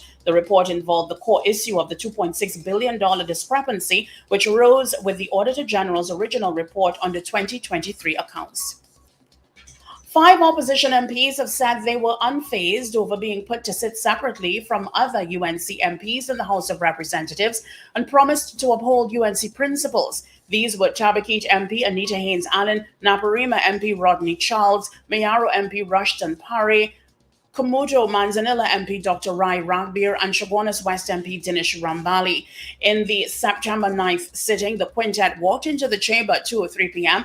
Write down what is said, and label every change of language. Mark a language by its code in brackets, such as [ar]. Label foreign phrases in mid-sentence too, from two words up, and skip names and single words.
[en] The report involved the core issue of the $2.6 billion discrepancy, which rose with the Auditor General's original report on the 2023 accounts. 5 opposition MPs have said they were unfazed over being put to sit separately from other UNC MPs in the House of Representatives and promised to uphold UNC principles. These were Tabakit MP Anita Haynes-Allen, Naparima MP Rodney Charles, Mayaro MP Rushton Parry, Komodo Manzanilla MP Dr. Rai Ragbir, and Chaguanas West MP Dinesh Rambali. In the September 9th sitting, the quintet walked into the chamber at 2:03 p.m.